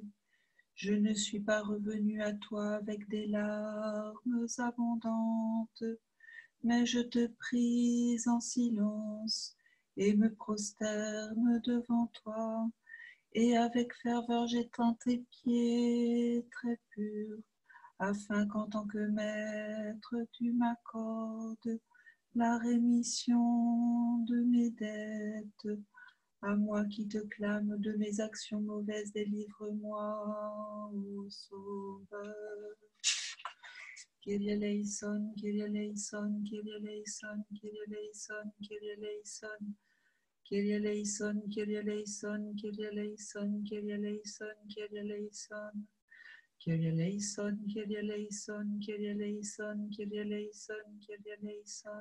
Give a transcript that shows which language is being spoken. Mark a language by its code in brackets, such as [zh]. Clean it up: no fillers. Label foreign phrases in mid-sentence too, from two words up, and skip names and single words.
[fr] Je ne suis pas revenu à toi avec des larmes abondantes, mais je te prie en silence et me prosterne devant toi, et avec ferveur j'étends tes pieds très purs, afin qu'en tant que maître tu m'accordes la rémission de mes dettes. À moi qui te clame de mes actions mauvaises, délivre-moi, ô Sauveur. [el] Κύριε ελέησον, Κύριε ελέησον, Κύριε ελέησον, Κύριε ελέησον, Κύριε ελέησον. Κύριε ελέησον, Κύριε ελέησον, Κύριε ελέησον, Κύριε ελέησον, Κύριε ελέησον. Κύριε ελέησον, Κύριε ελέησον, Κύριε ελέησον, Κύριε ελέησον, Κύριε ελέησον.